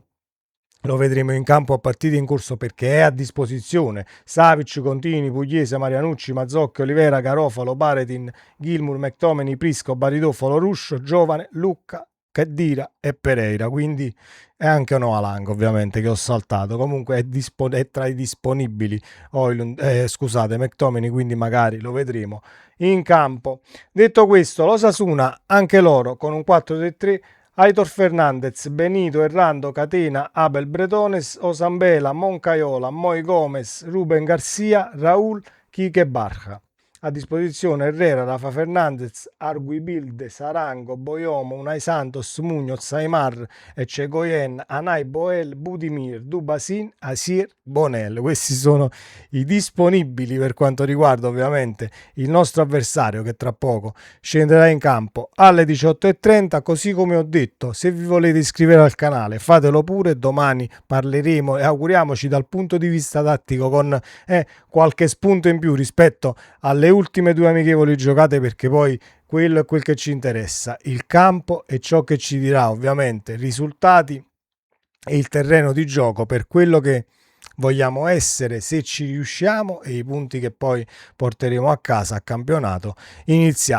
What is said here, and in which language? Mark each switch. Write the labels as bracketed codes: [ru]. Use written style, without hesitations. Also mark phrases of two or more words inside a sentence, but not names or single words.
[it] Lo vedremo in campo a partite in corso, perché è a disposizione Savic, Contini, Pugliese, Marianucci, Mazzocchi, Olivera, Garofalo, Baretin, Gilmour, McTominay, Prisco, Baridofalo, Ruscio, Giovane, Lucca, Khedira e Pereira. Quindi è anche Noalang ovviamente che ho saltato. Comunque è tra i disponibili McTominay, quindi magari lo vedremo in campo. Detto questo, l'Osasuna anche loro con un 4-3-3: Aitor Fernandez, Benito, Errando, Catena, Abel Bretones, Osambela, Moncaiola, Moi Gomez, Ruben Garcia, Raúl, Quique Barja. A disposizione Herrera, Rafa Fernandez, Arguibilde, Sarango, Boiomo, Unai Santos, Muñoz, Aymar, Ecegoyen, Anay, Boel, Budimir, Dubasin, Asir, Bonel. Questi sono i disponibili per quanto riguarda ovviamente il nostro avversario, che tra poco scenderà in campo alle 18:30. Così come ho detto, se vi volete iscrivere al canale fatelo pure. Domani parleremo e auguriamoci dal punto di vista tattico con qualche spunto in più rispetto alle ultime due amichevoli giocate, perché poi quello è quel che ci interessa, il campo e ciò che ci dirà ovviamente risultati e il terreno di gioco per quello che vogliamo essere, se ci riusciamo, e i punti che poi porteremo a casa a campionato iniziato.